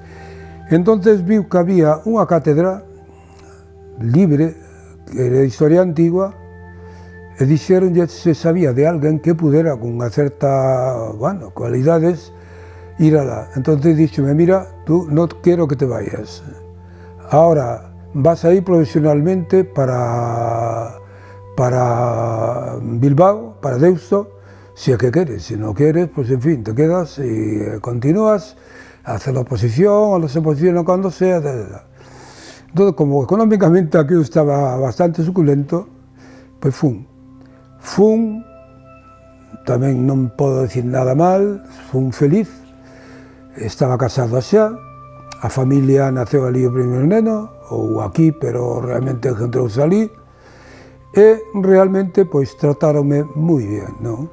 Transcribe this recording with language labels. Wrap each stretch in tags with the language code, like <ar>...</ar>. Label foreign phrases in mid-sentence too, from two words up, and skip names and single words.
<gl>Entonces viu que había unha cátedra libre, que era de Historia Antigua, e dixeronlle se sabía de alguén que pudera con unha certa, bueno, cualidades ir alá. Entonces díxome, mira, tú non quero</gl> <es>que te vayas. Ahora vas a ir profesionalmente para Bilbao, para Deusto, si es que quieres. Si no quieres, pues en fin, te quedas y continúas a hacer la oposición, o las oposiciones cuando sea. Entonces, como económicamente aquello estaba bastante suculento, pues fun,</es> <gl>tamén non podo decir nada mal, fun feliz, estaba casado xa, a familia naceu ali o primeiro neno, ou aquí, pero realmente encontrouse ali, e realmente pois tratáronme moi ben, non?</gl>